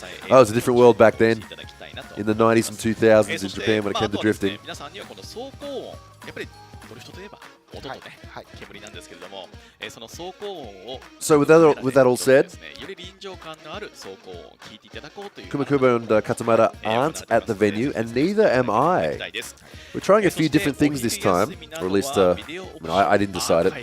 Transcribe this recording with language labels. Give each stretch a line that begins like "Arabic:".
English: Oh, it was a different world back then, in the 90s and 2000s in Japan when it came to drifting.
Japanese: 皆さんにはこの走行音、やっぱりドリフトといえば音とね、煙なんですけれども、
English: So with that all said, Kumakubo and Katamata aren't at the venue, and neither am I. We're trying a few different things this time, or at least I didn't decide it.